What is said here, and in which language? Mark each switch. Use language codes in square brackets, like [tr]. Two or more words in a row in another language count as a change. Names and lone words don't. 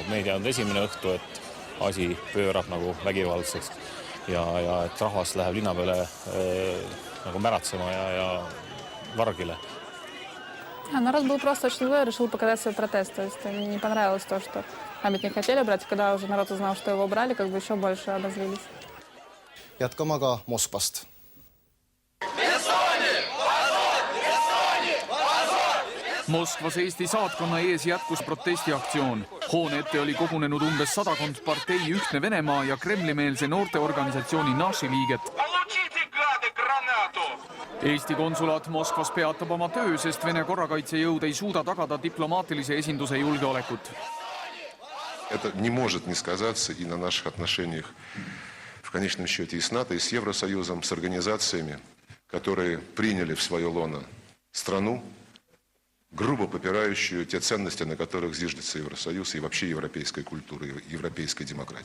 [et] Me ei teadnud esimene õhtu, et asi pöörab nagu vägivaldseks ja et rahvas läheb linna peale nagu märatsema ja vargile. [ru] Народ был просто очень злой, решил показать свой протест. То есть не понравилось то, что памятник хотели брать, когда уже народ узнал, что его брали, как бы еще больше обозлились. [et] Jätkama ka Moskvast. Moskvas Eesti saatkonna ees jätkus protestiaktsioon. Hoone ette oli kogunenud umbes 100 partei Ühtne Venemaa ja Kremli-meelse noorteorganisatsiooni Naši liiget. Eesti konsulaat Moskvas peatab oma töö, sest Vene korrakaitsejõud ei suuda tagada diplomaatilise esinduse julgeolekut. [ru] Это не может не сказаться и на наших отношениях в конечном счете и с НАТО, и с Евросоюзом, с организациями, которые приняли в свое лоно страну, грубо попирающую те ценности, на которых зиждется Евросоюз и вообще европейская культура, европейская демократия.